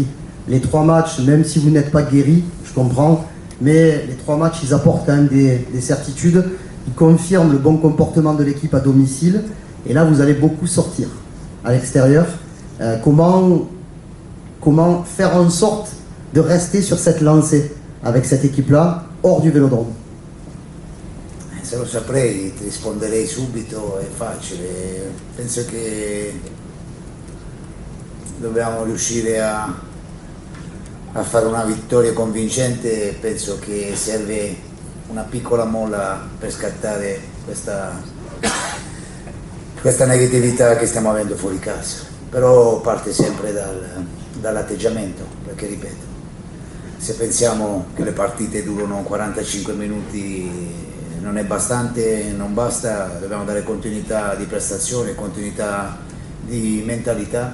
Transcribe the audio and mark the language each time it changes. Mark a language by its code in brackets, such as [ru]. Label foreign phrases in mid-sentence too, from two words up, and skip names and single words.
[fr] Les 3 matchs, même si vous n'êtes pas guéri, je comprends, mais les 3 matchs, ils apportent quand même des certitudes, ils confirment le bon comportement de l'équipe à domicile, et là vous allez beaucoup sortir à l'extérieur. Comment faire en sorte de rester sur cette lancée avec cette équipe-là, hors du Vélodrome? [it] Se lo saprei ti risponderei subito, è facile. Penso che dobbiamo riuscire a fare una vittoria convincente. Penso che serve una piccola molla per scattare questa negatività che stiamo avendo fuori casa, però parte sempre dall'atteggiamento, perché ripeto, se pensiamo che le partite durano 45 minuti non è bastante, non basta, dobbiamo dare continuità di prestazione, continuità di mentalità.